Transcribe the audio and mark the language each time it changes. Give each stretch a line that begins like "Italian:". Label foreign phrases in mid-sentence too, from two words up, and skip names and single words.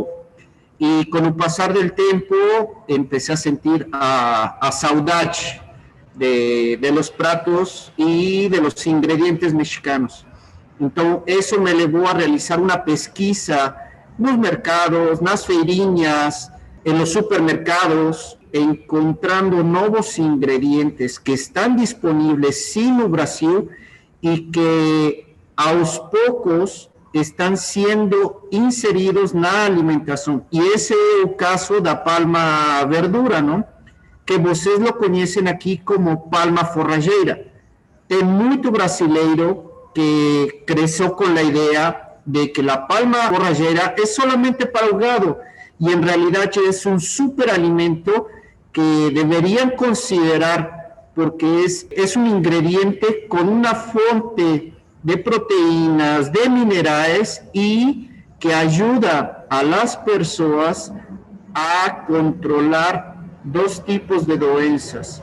Portuguese: E com o passar do tempo, comecei a sentir a saudade
Spanish: de los
Portuguese: pratos e
Spanish: de los
Portuguese: ingredientes mexicanos. Então, isso me levou a realizar uma pesquisa nos mercados, nas feirinhas,
Spanish: en los supermercados, encontrando nuevos ingredientes que están disponibles sí no Brasil y que
Portuguese: aos poucos
Spanish: están siendo
Portuguese: inseridos na alimentação. E esse é o caso da palma verdura, não? Que vocês lo conhecem aqui como palma forrageira. Tem muito brasileiro que cresceu com a ideia de que a palma forrageira é solamente para o gado,
Spanish: y en realidad es un superalimento que deberían considerar porque es un ingrediente con una fuente de proteínas, de minerales y que ayuda a las personas a controlar dos tipos de doenças.